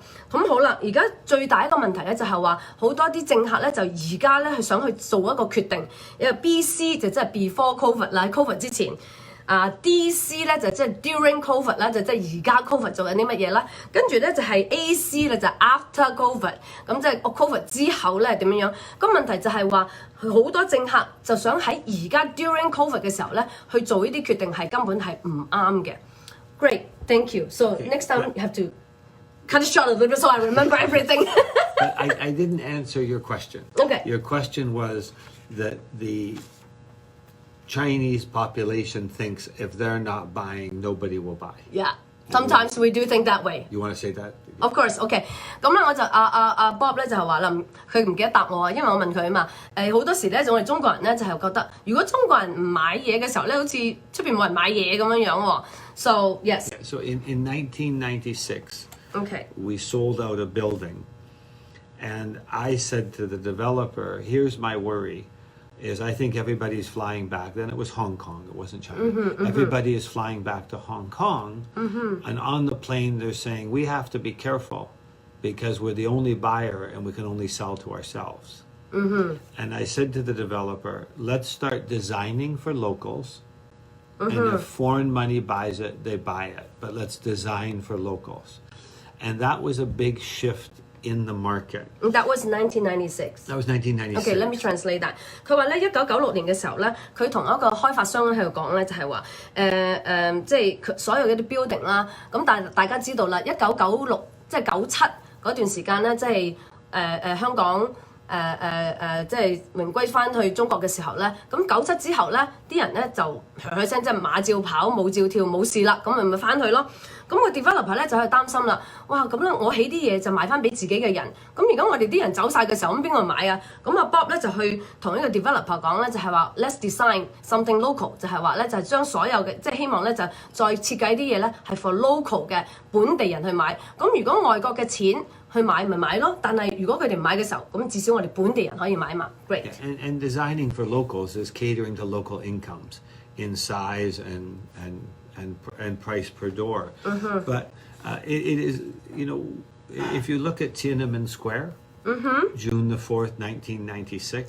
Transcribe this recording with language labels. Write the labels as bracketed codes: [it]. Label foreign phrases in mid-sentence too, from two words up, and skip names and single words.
[yue] 咁好啦，而家最大一個問題咧就係話，好多啲政客咧就而家咧係想去做一個決定，因為 BC 就即係 [en] before COVID [yue] 啦，喺 COVID 之前。DC 咧就即係 [en] during COVID [yue] 啦，就即係而家 COVID 做緊啲乜嘢啦，跟住咧就係 AC 咧就 [en] after COVID， [yue] 咁即係 COVID 之後咧點樣樣？咁問題就係話好多政客就想喺而家 [en] during COVID [yue] 嘅時候咧去做呢啲決定係根本係唔啱嘅。 [en] Great, thank you. So next time you have to cut it short a little bit so I remember everything. I didn't answer your question. Okay. Your question was that the Chinese population thinks if they're not buying, nobody will buy. Yeah, sometimes we do think that way. You want to say that? Of course, [yue] OK。咁咧我就Bob 咧就係話啦，佢唔記得答我啊，因為我問佢啊嘛。好多時咧，我哋中國人咧就係覺得，如果中國人唔買嘢嘅時候咧，好似出邊冇人買嘢咁樣樣喎。 [en] So yes. So in 1996, OK. we sold out a building, and I said to the developer, "Here's my worry." Is I think everybody's flying back. Then it was Hong Kong. It wasn't China. Everybody is flying back to Hong Kong. And on the plane, they're saying, we have to be careful because we're the only buyer and we can only sell to ourselves. And I said to the developer, let's start designing for locals. And if foreign money buys it, they buy it. But let's design for locals. And that was a big shift in the market. That was 1996. That was 1996. Okay, let me translate that. [yue] 佢話咧1996年嘅時候咧，佢同一個開發商喺度講咧，就係話即係佢所有嘅啲 building 啦。咁但係大家知道啦，1996即係97嗰段時間咧，即係香港。即係榮歸翻去中國嘅時候咧，咁97之後咧，啲人咧就響聲即係馬照跑，舞照跳，冇事啦，咁咪翻去咯。咁個 developer 咧就係擔心啦，哇咁咧我起啲嘢就賣翻俾自己嘅人，咁而家我哋啲人走晒嘅時候，咁邊個買啊？咁啊 Bob 咧就去同呢個 developer 講咧，就係話 [en] let's design something local， [yue] 就係話咧就係將所有嘅即係希望咧就再設計啲嘢咧係 [en] for local [yue] 嘅本地人去買。咁如果外國嘅錢去買咪買咯，但係如果佢哋唔買嘅時候，咁至少我哋本地人可以買嘛。Great. [en] Yeah, and designing for locals is catering to local incomes in size and price per door. But it is, you know, if you look at Tiananmen Square, June the 4th, 1996.